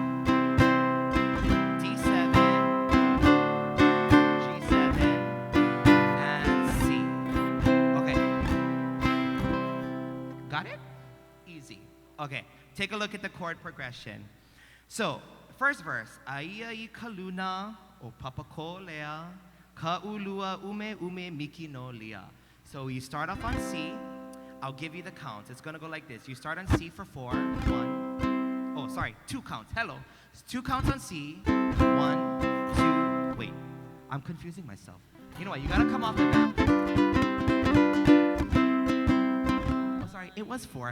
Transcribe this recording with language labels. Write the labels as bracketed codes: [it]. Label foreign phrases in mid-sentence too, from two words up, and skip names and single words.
[en] D7, G7, and C. Okay. Got it? Easy. Okay, take a look at the chord progression. So, first verse, [haw] Aiai kaluna o Papakōlea, Ka'ulua ume miki no lia. [en] So you start off on C. I'll give you the counts. It's gonna go like this. You start on C for 4. 1. Oh, sorry, 2 counts. Hello. 2 counts on C. 1, 2. Wait, I'm confusing myself. You know what? You gotta come off the vamp. Oh, sorry, it was 4.